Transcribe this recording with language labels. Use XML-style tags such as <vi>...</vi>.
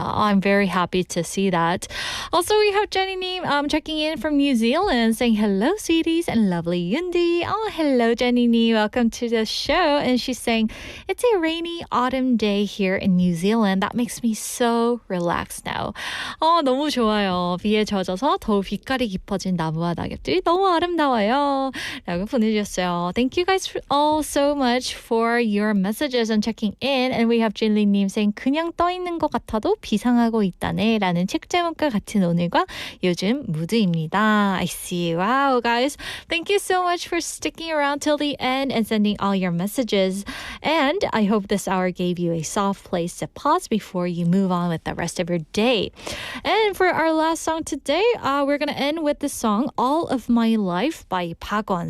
<en>I'm very happy to see that. Also, we have Jenny Neem checking in from New Zealand saying, hello, sweeties, and lovely Yundi. Oh, hello, Jenny Neem. Welcome to the show. And she's saying, it's a rainy autumn day here in New Zealand. That makes me so relaxed now.</en> <ko>너무 좋아요. 비에 젖어서 더욱 빛깔이 깊어진 나무와 낙엽들이 너무 아름다워요. 라고 보내주셨어요.</ko> <en>Thank you guys all so much for your messages and checking in. And we have 진리님 saying,</en> <ko>그냥 떠있는 것 같아도 비상하고 있다네 라는 책 제목과 같은 오늘과 요즘 무드입니다.</ko> <en>I see. Wow, guys. Thank you so much for sticking around till the end and sending all your messages. And I hope this hour gave you a soft place to pause before you move on with the rest of your day. And for our last song today, we're going to end with the song All of My Life by Park Won.</en>